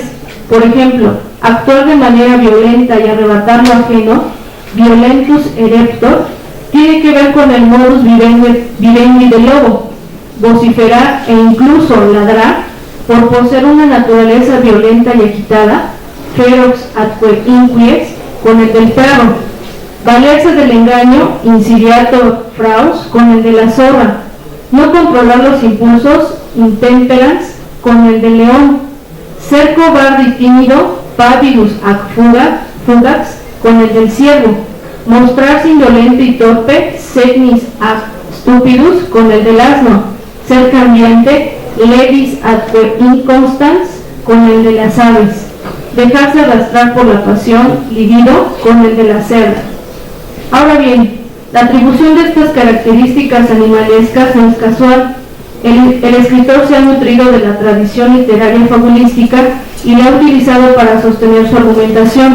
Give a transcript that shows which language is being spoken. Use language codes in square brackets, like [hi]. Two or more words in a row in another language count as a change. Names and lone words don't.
[es] Por ejemplo, actuar de manera violenta y arrebatar lo ajeno, [la] violentus ereptor, [es] tiene que ver con el [la] modus vivendi [es] del lobo, vociferar e incluso ladrar por poseer una naturaleza violenta y agitada, [la] ferox atque inquies, [es] con el del perro. Valerse del engaño, [la] insidiato fraus, [es] con el de la zorra. No controlar los impulsos, intemperance, con el del león. Ser cobarde y tímido, [la] pavidus ac fugax, [es] con el del ciervo. Mostrarse indolente y torpe, [la] segnis ac stupidus, [es] con el del asno. Ser cambiante, [la] levis atque inconstans, [es] con el de las aves. Dejarse arrastrar por la pasión, libido, con el de la cerda. Ahora bien, la atribución de estas características animalescas no es casual. El escritor se ha nutrido de la tradición literaria fabulística y la ha utilizado para sostener su argumentación.